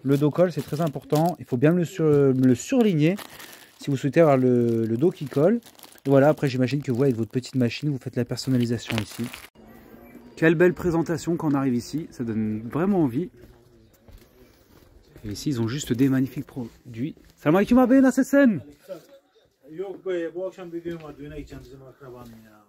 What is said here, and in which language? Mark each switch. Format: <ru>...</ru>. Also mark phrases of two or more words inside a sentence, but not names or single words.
<fr>Le dos colle c'est très important, il faut bien le surligner si vous souhaitez avoir le dos qui colle. Voilà, après j'imagine que vous, avec votre petite machine, vous faites la personnalisation ici. Quelle belle présentation quand on arrive ici, ça donne vraiment envie. Et ici, ils ont juste des magnifiques produits.</fr> <ar>سلام عليكم</ar> <tr>abi, nasılsın? Yok be, bu akşam bir düğün var. Düğüne gideceğim bizim akrabanın ya.</tr>